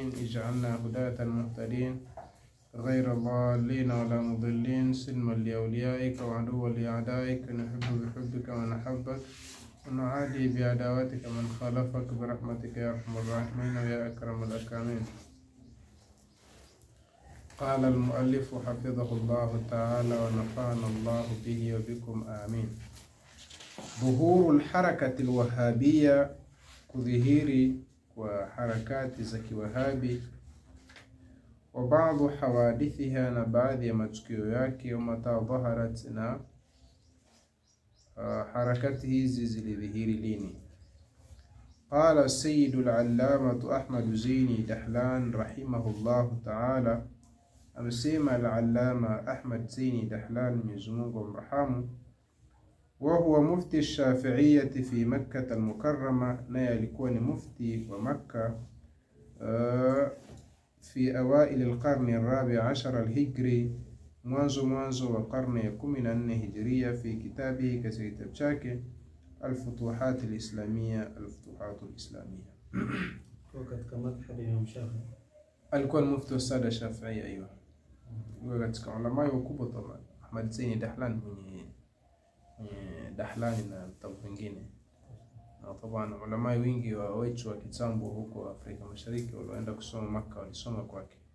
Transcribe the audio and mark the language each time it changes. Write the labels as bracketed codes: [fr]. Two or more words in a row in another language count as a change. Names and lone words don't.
[ar] اجعلنا هداة المهتدين غير ضالين ولا مضلين، سلما لأوليائك وعدوا لأعدائك، نحب بحبك ونحبك ونعادي بعداوتك من خالفك برحمتك يا أرحم الراحمين ويا أكرم الأكرمين. قال المؤلف حفظه الله تعالى ونفعنا الله به وبكم آمين. ظهور الحركة الوهابية، [sw] kudhihiri kwa harakati za kiwahabi, [ar] وبعض حوادثها, [sw] na baadhi ya matukio yake, [ar] ومتى ظهرت, [sw] na harakati hizi zilidhihiri lini. [ar] قال السيد العلامة [sw] Ahmad Zaini Dahlan [ar] رحمه الله تعالى, [sw] amesema al-Allama Ahmad Zaini Dahlan, Mwenyezi Mungu amrahamu, [ar] وهو مفتي الشافعية في مكة المكرمة، [sw] na alikuwa ni mufti wa Makka [ar] في أوائل القرن الرابع عشر الهجري، [sw] mwanzo wa karne ya 14 hijiria. [ar] في كتابه, [sw] katika kitabu chake الفتوحات الإسلامية، الفتوحات الإسلامية. katika madhhabi ya Shafi'i alikuwa mufti wa sada Shafi'i. Aiyo, katika ulama wakubwa طبعا. Ahmad Zaini Dahlan mwenye Dahlani na vitabu vingine, na tabana ulama wengi wa wetu wa kitambo huko Afrika Mashariki walioenda kusoma Makka walisoma kwake.